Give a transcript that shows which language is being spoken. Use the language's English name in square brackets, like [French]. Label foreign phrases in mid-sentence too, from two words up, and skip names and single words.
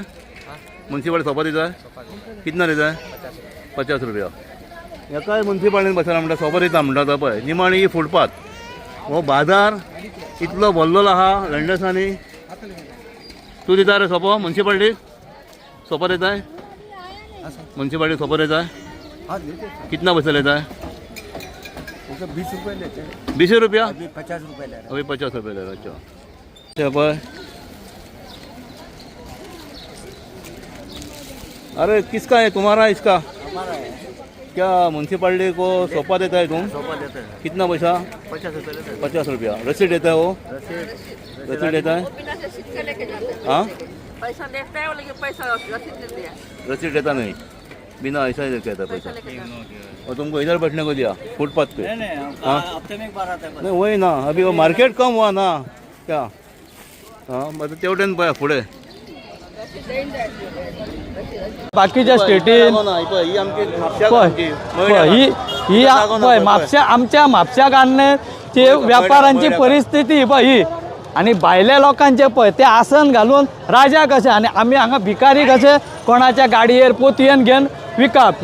[Konkani] म्युन्सिपालिटी सोपो दिता कितना दिता 50 रुपया. एकाय म्युन्सिपालिटीन बसला म्हणटा सोपो दिता म्हणटा तो पळय. निमाणी ही फुटपाथ हो बाजार इतलो भरलेलो आहा वेंडर्सांनी. तूं दिता रे सोपो म्युन्सिपालिटीक? सोपो दिताय म्युन्सिपालिटीक सोपो दिताय? [Hindi] कितना पैसा लेता है? 20 रुपये लेते हैं. 20 रुपया. 50 रुपये ले रहे हैं. अभी 50 रुपये ले रहा. अच्छा पळय. अरे किसका है तुम्हारा? इसका हमारा है. क्या म्युन्सिपालिटी को सोपा देता है तुम? सोफा देते हैं. कितना पैसा? 50 रुपये लेते हैं. 50 रुपया. रसीद देता है वो? रसीद देता है. हाँ पैसा देता है लेकिन पैसा रसीद नहीं दिया. रसीद देता नहीं. बिना ऐसा ही देता है पैसा. और तुमको इधर बैठने को दिया फुटपाथ पे? हाँ हफ्ते में एक बार आता है. नहीं वही ना. अभी वो मार्केट कम हुआ ना क्या. [Konkani] हाँ मतलब तेवटेन पळय फुडें बाकीच्या स्टेटीन आमच्या म्हापशा गांवचे व्यापाऱ्यांची परिस्थिती ही आणि भायल्या लोकांचे पळय ते आसन घालून राजा कशे आणि आम्ही हांगा भिकारी कशे कोणाच्या गाडयेर पोतयेन घेवन विकप.